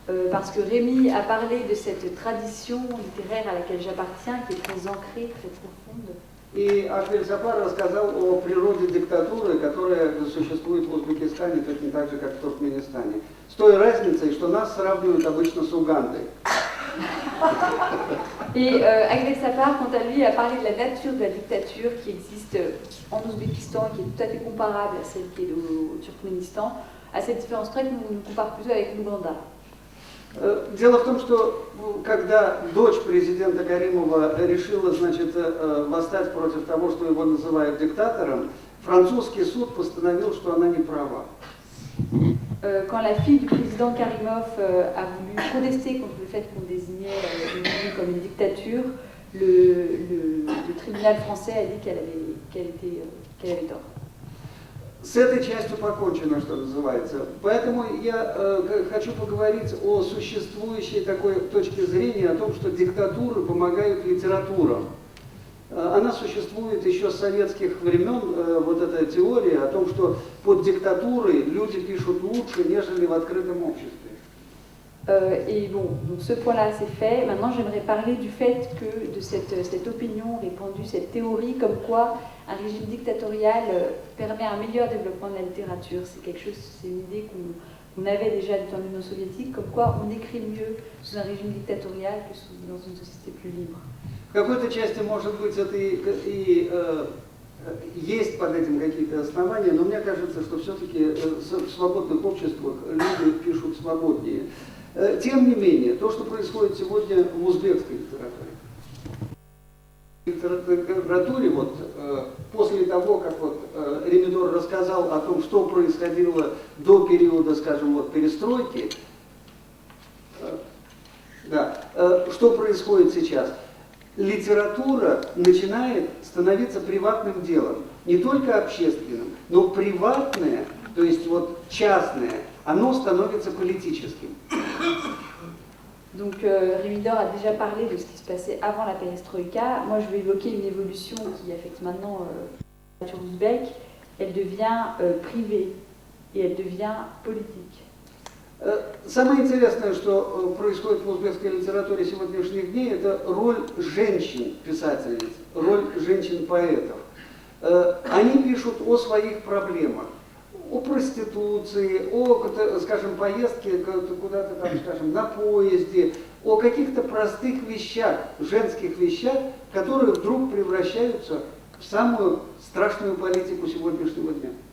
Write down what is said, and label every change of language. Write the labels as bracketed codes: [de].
[fr] Parce que Rémi a parlé de cette tradition littéraire à laquelle j'appartiens, qui est très ancrée, très profonde. [ru] И Аквиль Сапар рассказал о природе диктатуры, которая существует в Узбекистане точно так же, как в Туркменистане. С той разницей, что нас сравнивают обычно с Угандой. [fr] Et Akvel Sapar, quant à lui, a parlé de la nature de la dictature qui existe en Ouzbékistan, qui est tout à fait comparable à celle qui est au Turkménistan, à cette différence près qu'on nous compare plutôt avec l'Ouganda. [ru] Дело в том, что когда дочь президента Каримова решила, значит, восстать против того, что его называют диктатором, французский суд постановил, что она не права. [fr] Quand la fille du président Karimov a voulu protester contre le fait qu'on désignait l'Unie comme une dictature, le tribunal français a dit qu'elle avait tort. [ru] С этой частью покончено, что называется. Поэтому я хочу поговорить о существующей такой точке зрения, о том, что диктатуры помогают литературам. Она существует еще с советских времен, вот эта теория о том, что под диктатурой люди пишут лучше, нежели в открытом обществе. [fr] Et bon, donc ce point-là c'est fait. Maintenant j'aimerais parler du fait que de cette opinion répandue, cette théorie comme quoi un régime dictatorial permet un meilleur développement de la littérature. C'est quelque chose, c'est une idée qu'on avait déjà du temps de l'Union soviétique, comme quoi on écrit mieux sous un régime dictatorial que dans une société plus libre. [ru] В какой-то части, может быть, это и есть под этим какие-то основания, но мне кажется, что все-таки в свободных обществах люди пишут свободнее. Тем не менее, то, что происходит сегодня в узбекской литературе, литературе, вот, после того, как вот, Ремидор рассказал о том, что происходило до периода, скажем, вот, перестройки, да, что происходит сейчас? Литература начинает становиться приватным делом, не только общественным, но приватное, то есть вот частное, оно становится политическим. [fr] Donc Rémidor a déjà parlé de ce qui se passait avant la perestroïka. Moi, je vais évoquer une évolution qui affecte maintenant la littérature ouzbek. Elle devient privée et elle devient politique. [ru] Самое интересное, что происходит в узбекской литературе сегодняшних дней, это роль женщин-писательниц, роль женщин-поэтов. Они пишут о своих проблемах, о проституции, о, скажем, поездке куда-то там, скажем, на поезде, о каких-то простых вещах, женских вещах, которые вдруг превращаются в самую страшную политику сегодняшнего дня.